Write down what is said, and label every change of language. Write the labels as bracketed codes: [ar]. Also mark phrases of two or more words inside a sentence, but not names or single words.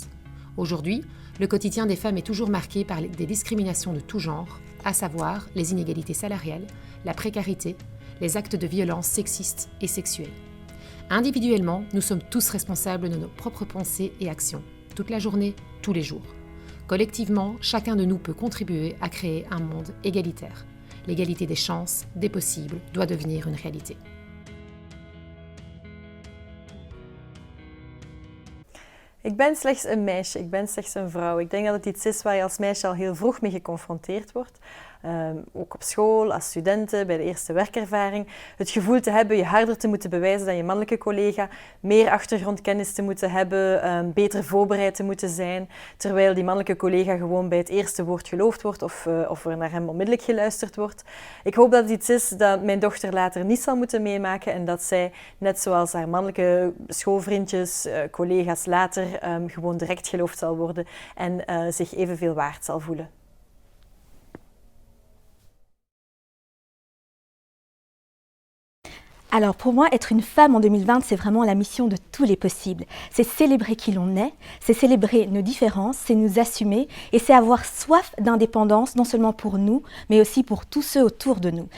[fr] Aujourd'hui, le quotidien des femmes est toujours marqué par des discriminations de tout genre, à savoir les inégalités salariales, la précarité, les actes de violence sexistes et sexuels. Individuellement, nous sommes tous responsables de nos propres pensées et actions, toute la journée, tous les jours. Collectivement, chacun de nous peut contribuer à créer un monde égalitaire. L'égalité des chances, des possibles, doit devenir une réalité. [nl] Ik ben slechts een meisje, ik ben slechts een vrouw. Ik denk dat het iets is waar je als meisje al heel vroeg mee geconfronteerd wordt. Ook op school, als studenten, bij de eerste werkervaring. Het gevoel te hebben je harder te moeten bewijzen dan je mannelijke collega, meer achtergrondkennis te moeten hebben, beter voorbereid te moeten zijn, terwijl die mannelijke collega gewoon bij het eerste woord geloofd wordt of er naar hem onmiddellijk geluisterd wordt. Ik hoop dat het iets is dat mijn dochter later niet zal moeten meemaken en dat zij, net zoals haar mannelijke schoolvriendjes, collega's later, gewoon direct geloofd zal worden en zich evenveel waard zal voelen. [fr] Alors pour moi, être une femme en 2020, c'est vraiment la mission de tous les possibles. C'est célébrer qui l'on est, c'est célébrer nos différences, c'est nous assumer et c'est avoir soif d'indépendance, non seulement pour nous, mais aussi pour tous ceux autour de nous.